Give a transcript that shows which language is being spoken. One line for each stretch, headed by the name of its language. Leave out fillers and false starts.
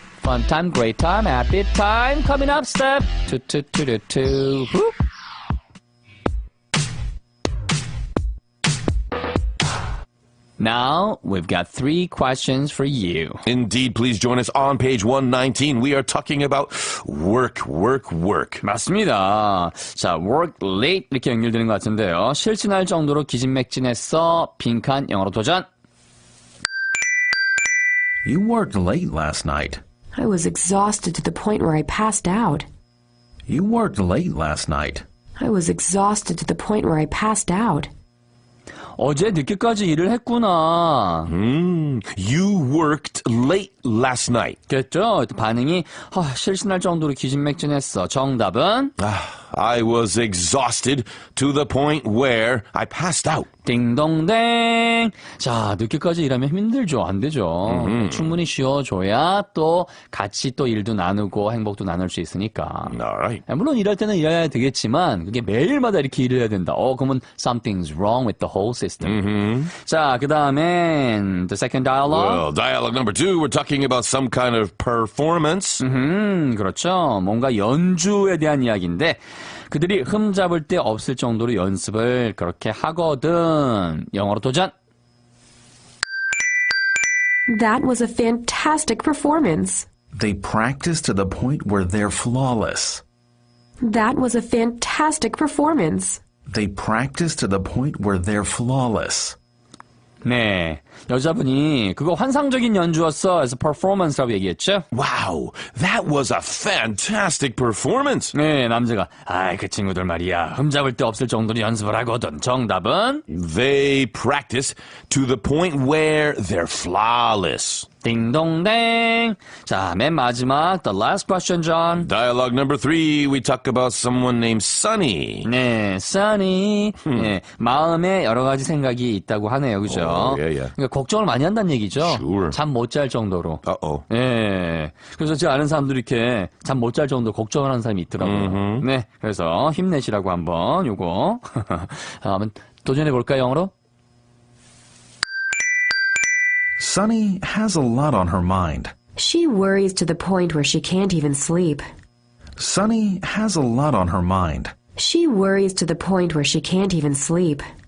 English: Fun time, great time, happy time. Coming up, step 2, 2, 2, 2, 2. Whoop. Now, we've got 3 questions for you. Indeed, please join us on page 119. We are talking about work.
Korean: 맞습니다. 자, work late 이렇게 연결되는 것 같은데요. 실신할 정도로 기진맥진했어. 빈칸 영어로 도전.
English: You worked late last night. I was exhausted to the point where I passed out. You worked late last night. I was exhausted to the point where I passed out.
Korean: 어제 늦게까지 일을 했구나.
English: You worked late last night.
Korean: 됐죠? 반응이 실신할 정도로 기진맥진했어. 정답은
English: I was exhausted to the point where I passed out.
Korean: 딩동댕. 자, 늦게까지 일하면 힘들죠. 안 되죠. 충분히 쉬어줘야 또 같이 또 일도 나누고 행복도 나눌 수 있으니까.
English: Alright.
Korean: 물론 일할 때는 일해야 되겠지만 그게 매일마다 이렇게 일을 해야 된다.
English: 그러면 something's wrong with the whole system.
Korean: 자, 그 다음엔
English: the second dialogue. Well, dialogue number 2, we're talking about some kind of performance.
Korean: 그렇죠. 뭔가 연주에 대한 이야기인데 그들이 흠잡을 데 없을 정도로 연습을 그렇게 하거든. 영어로 도전.
English: That was a fantastic performance. They practice to the point where they're flawless. That was a fantastic performance. They practice to the point where they're flawless.
Korean: 네, 여자분이 그거 환상적인 연주였어. 그래서 performance라고 얘기했죠.
English: Wow, that was a fantastic performance.
Korean: 네, 남자가 그 친구들 말이야. 흠잡을 데 없을 정도로 연습을 하거든. 정답은
English: They practice to the point where they're flawless.
Korean: 딩동댕. 자, 맨 마지막
English: the last question,
Korean: John.
English: Dialogue number 3, we talk about someone named Sunny.
Korean: 네, Sunny. 네, 마음에 여러 가지 생각이 있다고 하네요, 그죠?
English: yeah.
Korean: 그러니까 걱정을 많이 한다는 얘기죠.
English: Sure.
Korean: 잠 못 잘 정도로.
English: Uh-oh.
Korean: 네, 그래서 제가 아는 사람들이 이렇게 잠 못 잘 정도로 걱정을 하는 사람이 있더라고요. 네, 그래서 힘내시라고 한번 요거 한번 도전해 볼까요, 영어로?
English: Sunny has a lot on her mind. She worries to the point where she can't even sleep. Sunny has a lot on her mind. She worries to the point where she can't even sleep.